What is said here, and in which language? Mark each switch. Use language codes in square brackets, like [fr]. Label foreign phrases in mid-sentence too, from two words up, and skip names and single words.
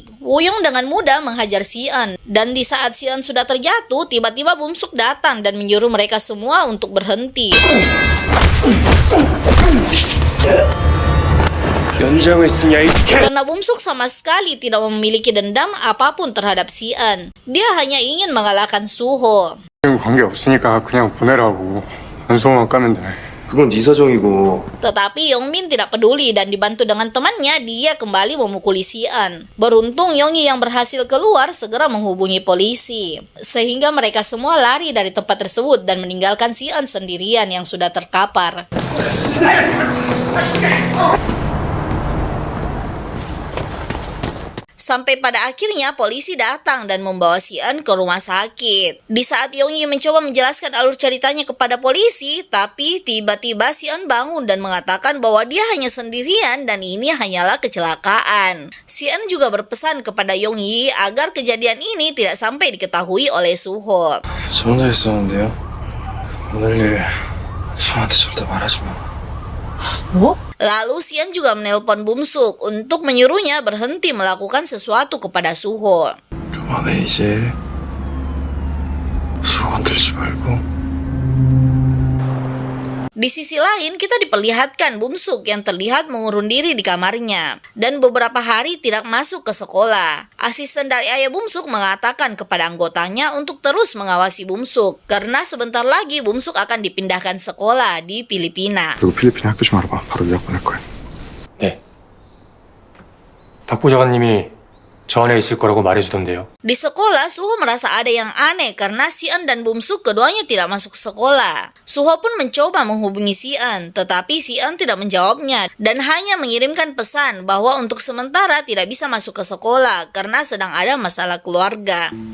[id] Wuyong dengan mudah menghajar Si-eun. Dan di saat Si-eun sudah terjatuh, tiba-tiba Bumsuk datang dan menyuruh mereka semua untuk berhenti. Karena Bumsuk sama sekali tidak memiliki dendam apapun terhadap Si-eun. Dia hanya ingin mengalahkan Suho. [ko] 관계 없으니까 그냥 보내라고. 연소만 까면 돼. 그건 네 사정이고. [id] Tetapi Yongmin tidak peduli dan dibantu dengan temannya, dia kembali memukuli Si-eun. Beruntung Yong-yi yang berhasil keluar segera menghubungi polisi. Sehingga mereka semua lari dari tempat tersebut dan meninggalkan Si-eun sendirian yang sudah terkapar. Sampai pada akhirnya polisi datang dan membawa Si-eun ke rumah sakit. Di saat Yong-yi mencoba menjelaskan alur ceritanya kepada polisi, tapi tiba-tiba Si-eun bangun dan mengatakan bahwa dia hanya sendirian dan ini hanyalah kecelakaan. Si-eun juga berpesan kepada Yong-yi agar kejadian ini tidak sampai diketahui oleh Suho. [ko] 저 혼자 있었는데요. 오늘 일 형한테 절대 말하지 마. [id] Lalu Si-eun juga menelpon Bumsuk untuk menyuruhnya berhenti melakukan sesuatu kepada Suho. [ko] 그만해 이제. 수건 들지 말고. [id] Di sisi lain, kita diperlihatkan Bumsuk yang terlihat mengurung diri di kamarnya dan beberapa hari tidak masuk ke sekolah. Asisten dari ayah Bumsuk mengatakan kepada anggotanya untuk terus mengawasi Bumsuk karena sebentar lagi Bumsuk akan dipindahkan sekolah di Filipina. [ko] 그리고 필리핀 학교 좀 알아봐. 바로 유학 보낼 거야. 네. 박 보좌관님이 저 안에 있을 거라고 말해주던데요. [id] Di sekolah, Suho merasa ada yang aneh karena Si-eun dan Bumsuk keduanya tidak masuk sekolah. Suho pun mencoba menghubungi Si-eun, tetapi Si-eun tidak menjawabnya dan hanya mengirimkan pesan bahwa untuk sementara tidak bisa masuk ke sekolah karena sedang ada masalah keluarga.